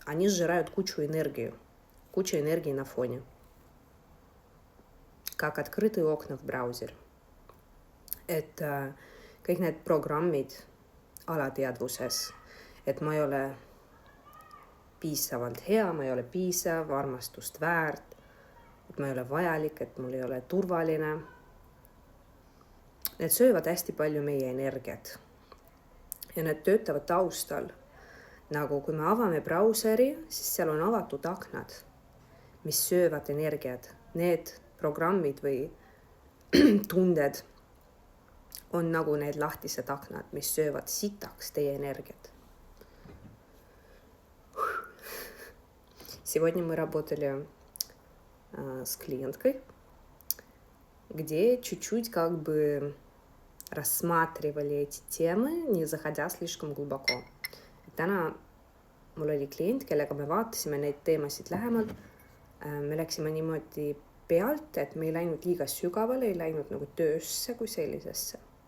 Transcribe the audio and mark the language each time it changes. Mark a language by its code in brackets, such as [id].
[ru] Они сжирают кучу энергии на фоне. Как открытые окна в браузере. [et] Et kõik need programmid alateadvuses, et ma ei ole piisavalt hea, ma ei ole piisav, armastust väärt, et ma ei ole vajalik, et mul ei ole turvaline. Need söövad hästi palju meie energiat. Ja need töötavad taustal. Nagu kui me avame brauseri, siis seal on avatud aknad, mis söövad energiat. Need programmid või tunded on nagu need lahtised aknad, mis söövad sitaks teie energiat. [ru] Сегодня мы работали с клиенткой, где чуть-чуть как бы рассматривали эти темы, не заходя слишком глубоко. [et] Täna mul oli klient, kellega me vaatasime neid teemasid lähemalt. Me läksime niimoodi pealt, et me ei läinud liiga sügavale, ei läinud nagu töösse kui sellisesse.